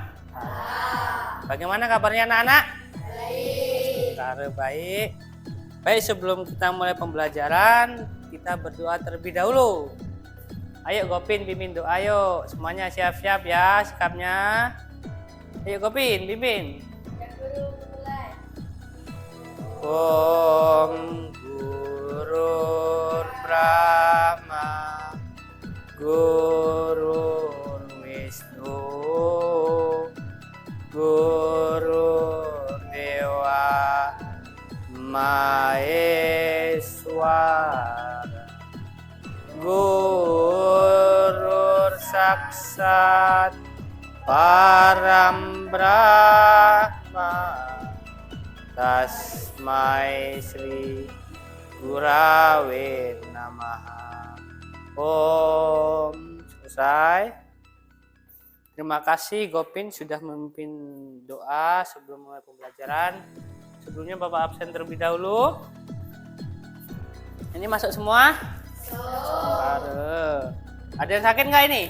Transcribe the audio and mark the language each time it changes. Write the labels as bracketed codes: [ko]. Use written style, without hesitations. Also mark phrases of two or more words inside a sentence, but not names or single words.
[id] Bagaimana kabarnya anak-anak? Baik. Baik, sebelum kita mulai pembelajaran, kita berdoa terlebih dahulu. Ayo Gopin, pimpin doa, ayo. Semuanya siap-siap ya sikapnya. Ayo Gopin, pimpin. [sa] ॐ गुरुर् ब्रह्मा गुरुर् विष्णुः गुरुर् देवो महेश्वरः गुरुः साक्षात् परम् ब्रह्म तस्मै श्री गुरवे नमः. Om. [id] Selesai. Terima kasih Gopin sudah memimpin doa sebelum mulai pembelajaran. Sebelumnya Bapak absen terlebih dahulu. Ini masuk semua? Ada yang sakit nggak ini?